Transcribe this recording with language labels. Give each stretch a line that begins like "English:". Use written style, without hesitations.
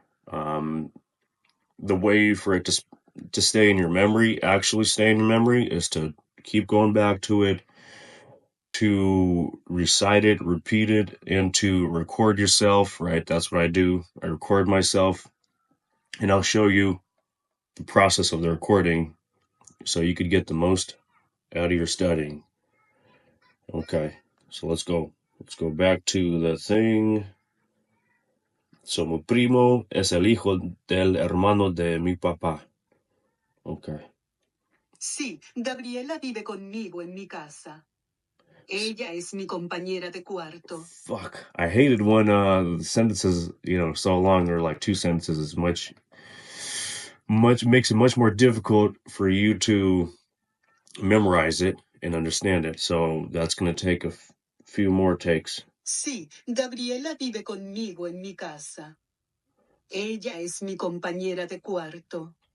English: The way for it to stay in your memory, actually stay in your memory, is to keep going back to it, to recite it, repeat it, and to record yourself, right? That's what I do. I record myself, and I'll show you the process of the recording so you could get the most out of your studying. Okay, so let's go. Let's go back to the thing.
Spanish: So mi primo es el hijo del hermano de mi papá.
English: Okay.
Spanish: Sí, Gabriela vive conmigo en mi casa. Ella es mi compañera de cuarto.
English: Fuck. I hated when the sentences, so long, or like two sentences, is much makes it much more difficult for you to memorize it and understand it. So that's going to take a few more takes.
Spanish: Sí, Gabriela vive conmigo en mi casa. Ella es mi compañera de cuarto.